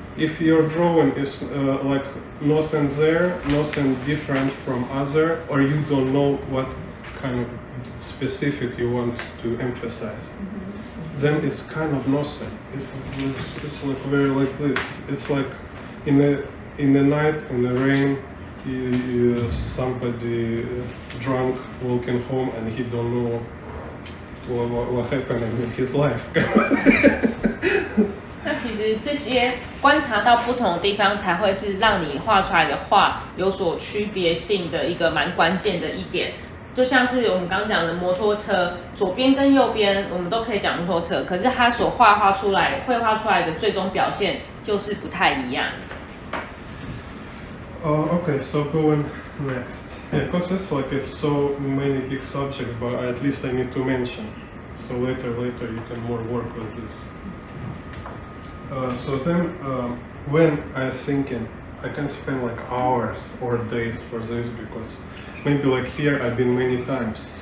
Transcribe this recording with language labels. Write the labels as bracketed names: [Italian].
[English] If your drawing is like nothing there, nothing different from other, or you don't know what kind of specific you want to emphasize, then it's kind of nothing. It's like very like this. It's like in the night, in the rain, somebody drunk walking home and he don't know what happened in his life. [Chinese] 那其实这些观察到不同的地方，才会是让你画出来的画有所区别性的一个蛮关键的一点。就像是我们刚刚讲的摩托车，左边跟右边我们都可以讲摩托车，可是它所绘画出来的最终表现就是不太一样。 [English] Okay, so going next. Yeah, because it's like it's so many big subjects, but at least I need to mention. So later you can more work with this. So then when I'm thinking, I can spend like hours or days for this because maybe like here I've been many times.